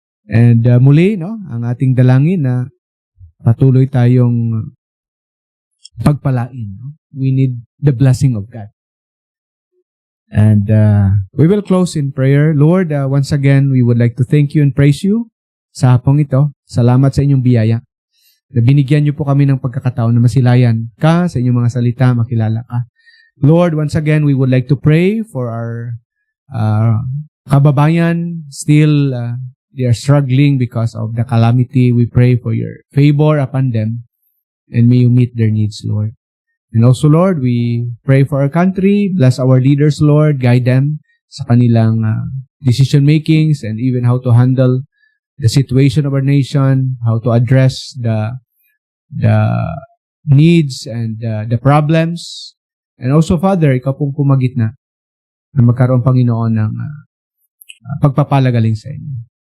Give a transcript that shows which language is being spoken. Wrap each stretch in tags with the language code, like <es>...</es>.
<tl>And muli, no, ang ating dalangin na patuloy tayong pagpalain. No?</tl> <en>We need the blessing of God. And we will close in prayer. Lord, once again, we would like to thank you and praise you</en> <tl>sa hapong ito. Salamat sa inyong biyaya. Na binigyan niyo po kami ng pagkakataon na masilayan ka sa inyong mga salita, makilala ka.</tl> <en>Lord, once again, we would like to pray for our kababayan. Still, they are struggling because of the calamity. We pray for your favor upon them, and may you meet their needs, Lord. And also, Lord, we pray for our country. Bless our leaders, Lord. Guide them</en> <tl>sa kanilang</tl> <en>decision makings and even how to handle the situation of our nation, how to address the needs and the problems. And also, Father,</en> <tl>ikaw pong pumagitna na magkaroon, Panginoon, ng pagpapalagaling sa inyo.</tl>